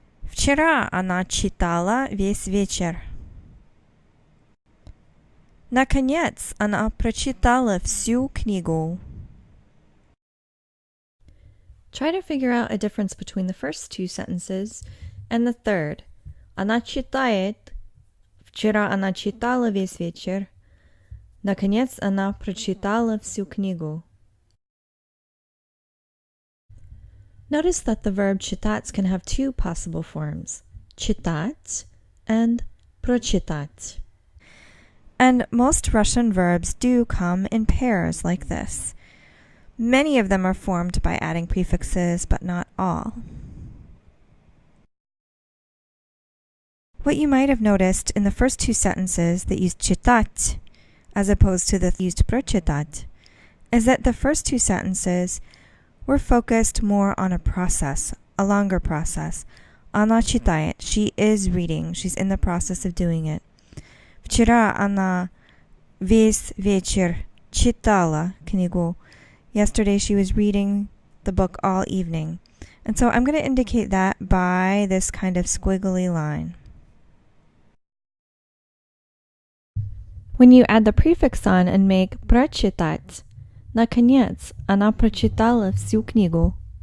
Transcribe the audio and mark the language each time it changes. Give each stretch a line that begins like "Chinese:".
Russian: Вчера она читала весь вечер. Наконец, она прочитала всю книгу.
English: Try to figure out a difference between the first two sentences and the third.
Russian: Она читает. Вчера она читала весь вечер. Наконец, она прочитала всю книгу.
English: Notice that the verb читать can have two possible forms, читать and прочитать. And most Russian verbs do come in pairs like this. Many of them are formed by adding prefixes, but not all. What you might have noticed in the first two sentences that use читать as opposed to the used прочитать is that the first two sentences were focused more on a process, a longer process.
Russian: Она читает.
English: She is reading. She's in the process of doing it.
Russian: Вчера она весь вечер читала книгу.
English: Yesterday she was reading the book all evening. And so I'm going to indicate that by this kind of squiggly line. When you add the prefix on and make прочитать,
Russian: наконец, она прочитала всю книгу.